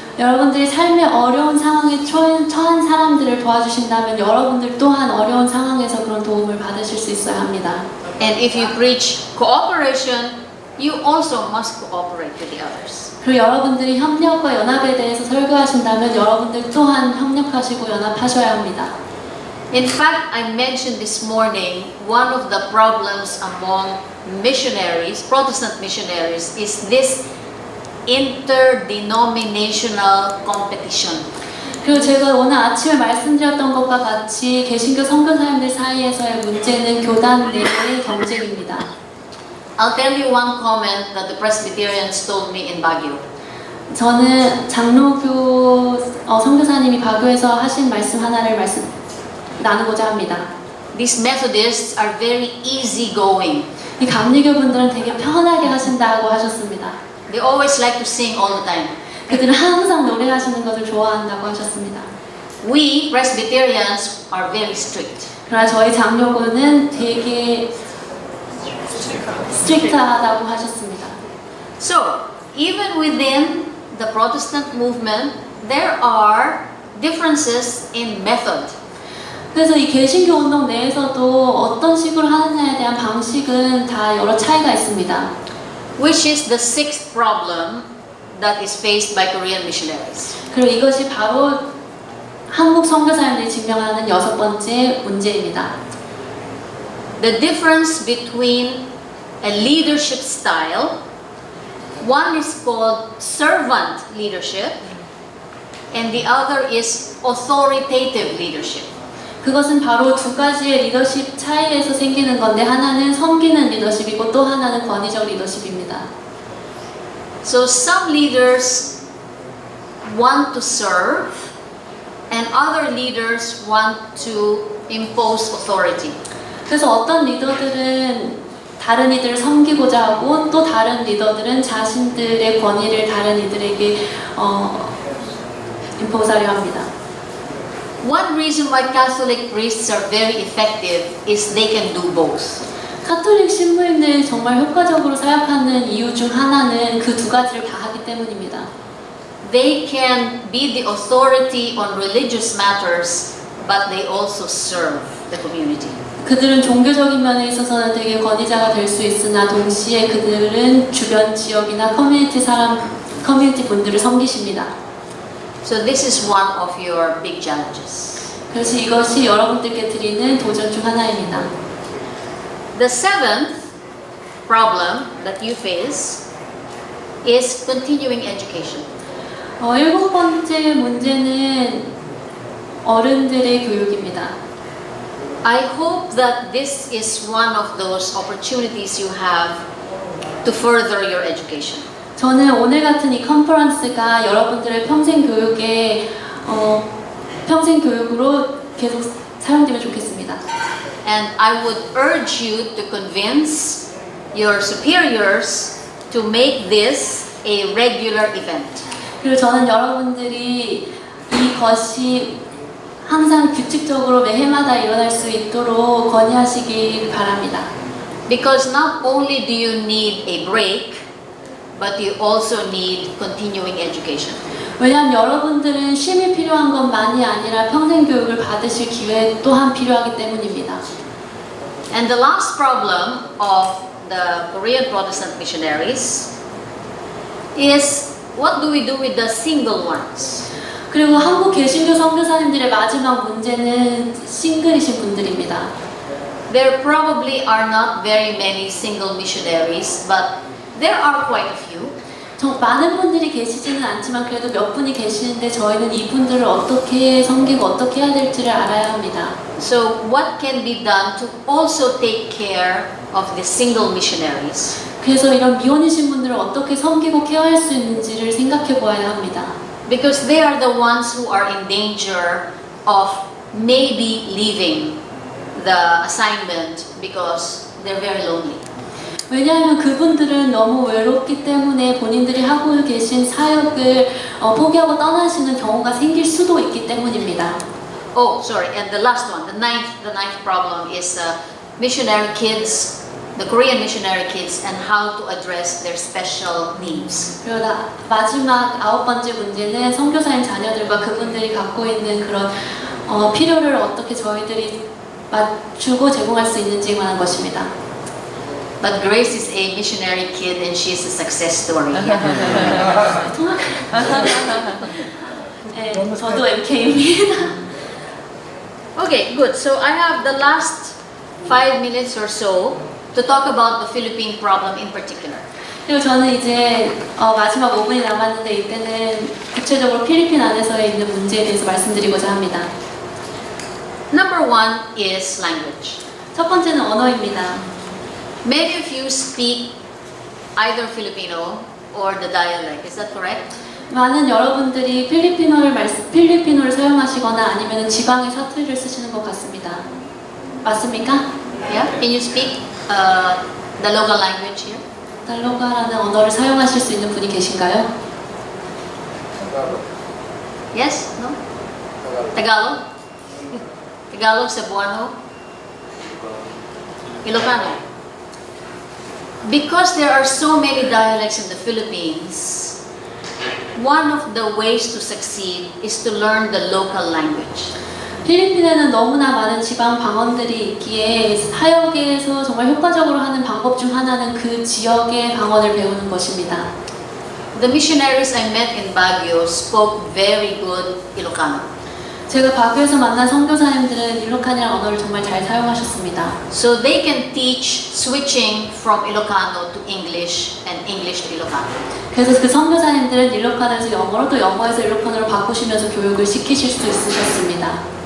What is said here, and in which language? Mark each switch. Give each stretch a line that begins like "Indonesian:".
Korean: 여러분들이 삶의 어려운 상황에 처한 사람들을 도와주신다면 여러분들 또한 어려운 상황에서 그런 도움을 받으실 수 있어야 합니다.
English: And if you preach cooperation, you also must cooperate with the others.
Korean: 그리고 여러분들이 협력과 연합에 대해서 설교하신다면 여러분들 또한 협력하시고 연합하셔야 합니다.
English: In fact, I mentioned this morning one of the problems among missionaries, Protestant missionaries, is this interdenominational competition.
Korean: 그리고 제가 오늘 아침에 말씀드렸던 것과 같이 개신교 선교사님들 사이에서의 문제는 교단 내의 경쟁입니다.
English: I'll tell you one comment that the Presbyterians told me in Baguio.
Korean: 저는 장로교 선교사님이 바교에서 하신 말씀 하나를 나누고자 합니다.
English: These Methodists are very easygoing.
Korean: 이 감리교 분들은 되게 편하게 하신다고 하셨습니다.
English: They always like to sing all the time.
Korean: 그들은 항상 노래하시는 것을 좋아한다고 하셨습니다.
English: We Presbyterians are very strict.
Korean: 그러나 저희 장로교는 되게 스트릭트하다고 하셨습니다.
English: So, even within the Protestant movement, there are differences in method.
Korean: 그래서 이 개신교 운동 내에서도 어떤 식으로 하느냐에 대한 방식은 다 여러 차이가 있습니다.
English: Which is the sixth problem that is faced by Korean missionaries.
Korean: 그리고 이것이 바로 한국 선교사님들이 직면하는 6번째 문제입니다.
English: The difference between a leadership style, one is called servant leadership, and the other is authoritative leadership.
Korean: 그것은 바로 두 가지의 리더십 차이에서 생기는 건데 하나는 섬기는 리더십이고 또 하나는 권위적 리더십입니다.
English: So some leaders want to serve and other leaders want to impose authority.
Korean: 그래서 어떤 리더들은 다른 이들을 섬기고자 하고 또 다른 리더들은 자신들의 권위를 다른 이들에게 임포스하려 합니다.
English: One reason why Catholic priests are very effective is they can do both.
Korean: 카톨릭 신부님들이 정말 효과적으로 사역하는 이유 중 하나는 그 두 가지를 다 하기 때문입니다.
English: They can be the authority on religious matters, but they also serve the community.
Korean: 그들은 종교적인 면에 있어서는 되게 권위자가 될 수 있으나 동시에 그들은 주변 지역이나 커뮤니티 분들을 섬기십니다.
English: So this is one of your big challenges.
Korean: 그래서 이것이 여러분들께 드리는 도전 중 하나입니다.
English: The seventh problem that you face is continuing education.
Korean: 7번째 문제는 어른들의 교육입니다.
English: I hope that this is one of those opportunities you have to further your education.
Korean: 저는 오늘 같은 이 컨퍼런스가 여러분들의 평생 교육으로 계속 사용되면 좋겠습니다.
English: And I would urge you to convince your superiors to make this a regular event.
Korean: 그리고 저는 여러분들이 이것이 항상 규칙적으로 매해마다 일어날 수 있도록 권유하시길 바랍니다.
English: Because not only do you need a break, but you also need continuing education.
Korean: 왜냐하면 여러분들은 쉼이 필요한 것만이 아니라 평생 교육을 받으실 기회 또한 필요하기 때문입니다.
English: And the last problem of the Korean Protestant missionaries is what do we do with the single ones?
Korean: 그리고 한국 개신교 선교사님들의 마지막 문제는 싱글이신 분들입니다.
English: There probably are not very many single missionaries, but there are quite a few.
Korean: 많은 분들이 계시지는 않지만 그래도 몇 분이 계시는데 저희는 이분들을 어떻게 섬기고 어떻게 해야 될지를 알아야 합니다.
English: So what can be done to also take care of the single missionaries?
Korean: 그래서 이런 미혼이신 분들을 어떻게 섬기고 케어할 수 있는지를 생각해 보아야 합니다.
English: Because they are the ones who are in danger of maybe leaving the assignment because they're very lonely.
Korean: 왜냐하면 그분들은 너무 외롭기 때문에 본인들이 하고 계신 사역을 포기하고 떠나시는 경우가 생길 수도 있기 때문입니다.
English: Oh, sorry, and the last one, the ninth problem is missionary kids, the Korean missionary kids, and how to address their special needs.
Korean: 그리고 마지막 9번째 문제는 선교사님 자녀들과 그분들이 갖고 있는 그런 필요를 어떻게 저희들이 맞추고 제공할 수 있는지에 관한 것입니다.
English: But Grace is a missionary kid and she's a success story.
Korean: 네, 저도 MK입니다.
English: Okay, good. So I have the last 5 minutes or so to talk about the Philippine problem in particular.
Korean: 그리고 저는 이제 마지막 5분이 남았는데 이때는 구체적으로 필리핀 안에서 있는 문제에 대해서 말씀드리고자 합니다.
English: Number 1 is language.
Korean: 첫 번째는 언어입니다.
English: Many of you speak either Filipino or the dialect. Is that correct?
Korean: 많은 여러분들이 필리핀어를 사용하시거나 아니면 지방의 사투리를 쓰시는 것 같습니다. 맞습니까?
English: Yeah? Can you speak the local language here?
Korean: 달로가라는 언어를 사용하실 수 있는 분이 계신가요?
English: Yes? No? Tagalog? Tagalog, Cebuano? Ilocano? Because there are so many dialects in the Philippines, one of the ways to succeed is to learn the local language.
Korean: 필리핀에는 너무나 많은 지방 방언들이 있기에 사역에서 정말 효과적으로 하는 방법 중 하나는 그 지역의 방언을 배우는 것입니다.
English: The missionaries I met in Baguio spoke very good Ilocano.
Korean: 제가 바교에서 만난 선교사님들은 일로칸이라는 언어를 정말 잘 사용하셨습니다.
English: So they can teach switching from Ilocano to English and English to Ilocano.
Korean: 그래서 그 선교사님들은 일로칸에서 영어로 또 영어에서 일로칸으로 바꾸시면서 교육을 시키실 수 있으셨습니다.